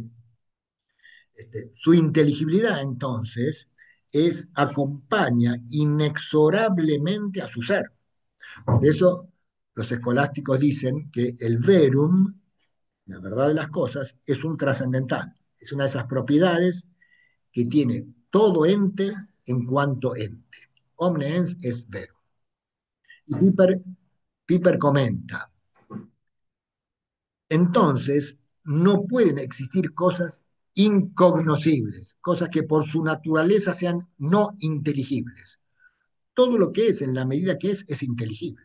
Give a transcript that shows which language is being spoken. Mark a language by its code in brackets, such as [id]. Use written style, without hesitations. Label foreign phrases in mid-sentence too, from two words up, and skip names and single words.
[es] Su inteligibilidad, entonces, acompaña inexorablemente a su ser. Por eso los escolásticos dicen que el verum, la verdad de las cosas, es un trascendental. Es una de esas propiedades que tiene todo ente en cuanto ente. [la] Omne ens es verum. [es] Y Piper comenta, entonces no pueden existir cosas incognoscibles, cosas que por su naturaleza sean no inteligibles. Todo lo que es, en la medida que es inteligible.